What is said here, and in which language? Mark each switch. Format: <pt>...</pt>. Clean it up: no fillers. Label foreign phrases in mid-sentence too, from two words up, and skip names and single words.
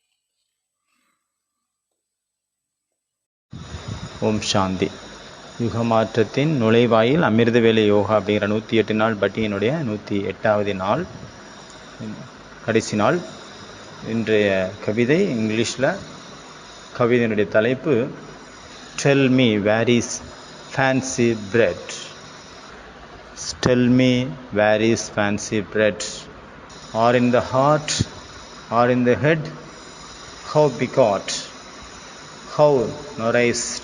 <ta>ஓம் சாந்தி. யுகமாற்றத்தின் நுழைவாயில் அமிர்தவேலை யோகா அப்படிங்கிற 108 நாள் பட்டியனுடைய 108வது நாள், கடைசி நாள். இன்றைய கவிதை இங்கிலீஷில். கவிதையினுடைய தலைப்பு</ta> <en>Tell me where is fancy bred. Tell me where is fancy bred. Or in the heart or in the head, how begot, how nourished.</en>